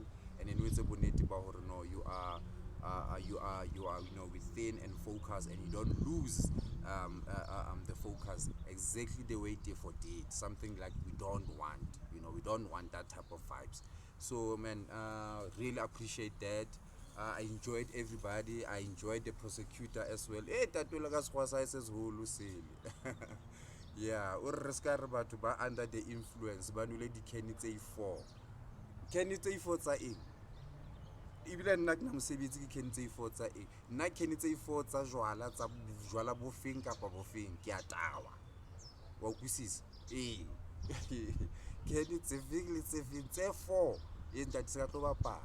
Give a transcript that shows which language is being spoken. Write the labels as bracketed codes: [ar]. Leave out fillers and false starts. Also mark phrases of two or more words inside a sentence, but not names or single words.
[en] And in which no, you are within and focused, and you don't lose the focus exactly the way Defo did. Something like we don't want, we don't want that type of vibes. So man, really appreciate that. I enjoyed everybody. I enjoyed the prosecutor as well. [st] Eh, tatwela ka sekgowa sa hae se seholo sele. Yeah, o re ska re batho ba [en] under the influence [st] ba nwele di-can tse 4. Can tse 4 tsa eng? Ebile nna ke na mosebetsi ke can tse 4 tsa eng? Nna can tse 4 tsa jwala bofeng kapa bofeng ke a tawa. Wa utlwisisa? Ee. Can tse feng le tse feng tse 4 e ntate se ka tlo bapala.